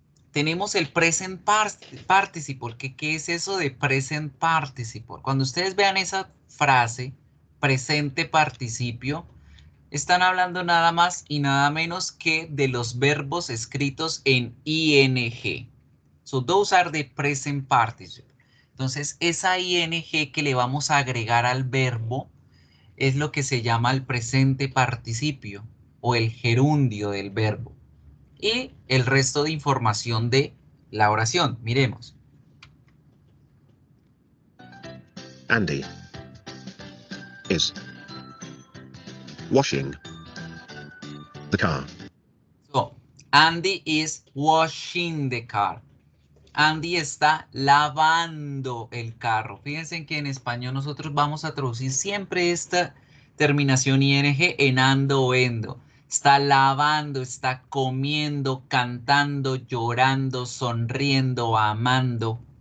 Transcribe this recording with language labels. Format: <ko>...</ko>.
<es>Tenemos el present participle. ¿Qué es eso de present participle? Cuando ustedes vean esa frase, presente participio, están hablando nada más y nada menos que de los verbos escritos en ing.</es> <en>So those are the present participle.</en> <es>Entonces, esa ing que le vamos a agregar al verbo es lo que se llama el presente participio o el gerundio del verbo. Y el resto de información de la oración. Miremos.</es> <en>Andy is washing the car. So, Andy is washing the car.</en> <es>Andy está lavando el carro. Fíjense que en español nosotros vamos a traducir siempre esta terminación ing en ando o endo. Está lavando, está comiendo, cantando, llorando, sonriendo, amando.</es>